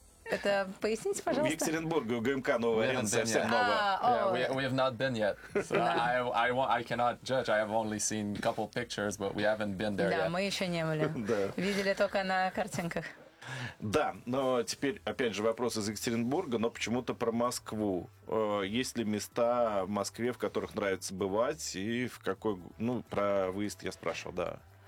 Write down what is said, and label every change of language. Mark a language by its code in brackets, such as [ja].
[ru] Это поясните, пожалуйста. В Екатеринбурге у ГМК новая аренда, совсем новая. [en] We have not been yet. I cannot judge. I have only seen a couple pictures, but we haven't been there yet. [ru] Да, мы еще не были. Видели только на картинках. Да, но теперь, опять же, вопрос из Екатеринбурга, но почему-то про Москву. Есть ли места в Москве, в которых нравится бывать, и в какой... Ну, про выезд я спрашивал, да.